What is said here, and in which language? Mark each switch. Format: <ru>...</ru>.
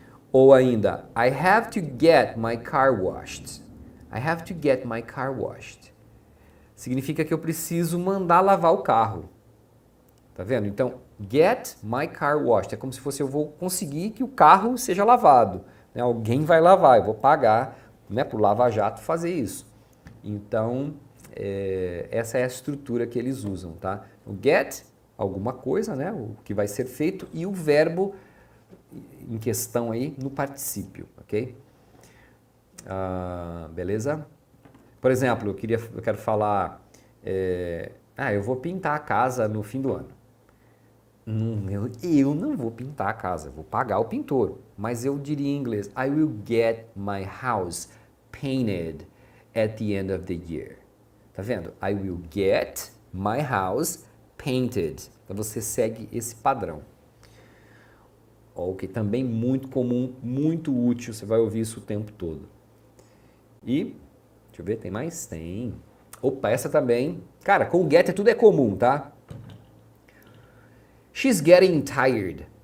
<pt>Ou ainda,</pt> <en>I have to get my car washed. I have to get my car washed.</en> <pt>Significa que eu preciso mandar lavar o carro. Tá vendo? Então,</pt> <en>get my car washed.</en> <pt>É como se fosse eu vou conseguir que o carro seja lavado. Né? Alguém vai lavar, eu vou pagar, né, para o lava-jato fazer isso. Então, essa é a estrutura que eles usam. Tá? O get, alguma coisa, né, o que vai ser feito, e o verbo em questão aí no particípio. Ok? Beleza? Por exemplo, eu quero falar, eu vou pintar a casa no fim do ano. Eu não vou pintar a casa, vou pagar o pintor. Mas eu diria em inglês,</pt> <en>I will get my house painted at the end of the year.</en> <pt>Tá vendo?</pt> <en>I will get my house painted.</en> <pt>Então você segue esse padrão. Ok, também muito comum, muito útil, você vai ouvir isso o tempo todo. E, deixa eu ver, tem mais? Tem. Opa, essa também. Cara, com o get tudo é comum, tá?</pt> <en>She's getting tired.</en>